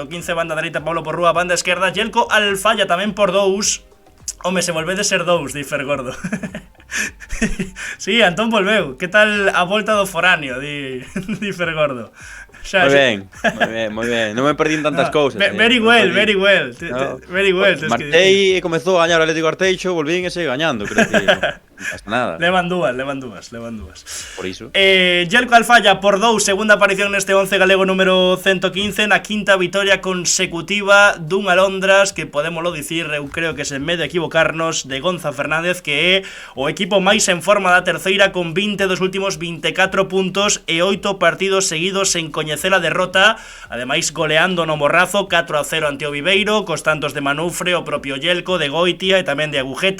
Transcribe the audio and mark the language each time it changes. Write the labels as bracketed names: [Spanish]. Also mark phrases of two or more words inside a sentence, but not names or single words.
[Galician] Banda dereita Pablo Porrúa, banda esquerda Yelko Alfaya tamén por 2. Home, se volve de ser 2, di Fergordo. Sí, Antón volveu. Que tal a volta do foráneo, di Fergordo. Moi ben. Non me perdín tantas cousas. [English] Very well. Very well. [Galician] Martei e comezou a gañar o Atlético Arteixo, volvín e segue gañando, creo que non pasa nada. Levan dúas. Por iso. Yelko Alfaya por 2, segunda aparición neste 11 galego número 115, na quinta vitoria consecutiva dun Alondras que podémolo dicir, eu creo que sen medo equivocarnos, de Gonza Fernández, que é o equipo máis en forma da terceira, con 20 dos últimos 24 puntos e 8 partidos seguidos sen coñecer a derrota, ademais goleando no Morrazo 4-0 ante o Viveiro, cos tantos de Manufre, o propio Yelko, de Goitia e tamén de Agujetas.